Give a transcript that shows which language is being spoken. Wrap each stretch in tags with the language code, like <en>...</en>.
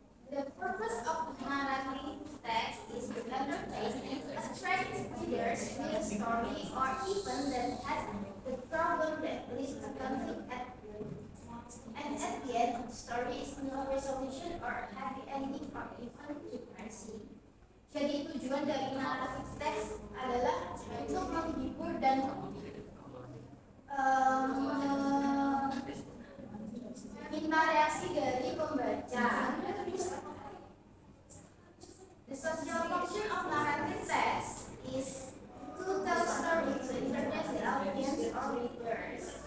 <en>The purpose of narrative text is to entertain and attract readers with a story or even that has the problem that leads to conflict and at the end of the story is no resolution or happy ending or even depressing.</en> <id>Jadi tujuan dari narrative text adalah untuk menghibur dan meminta reaksi dari pembaca.</id> <en>The social function of narrative text is to tell stories to entertain the audience or readers.</en>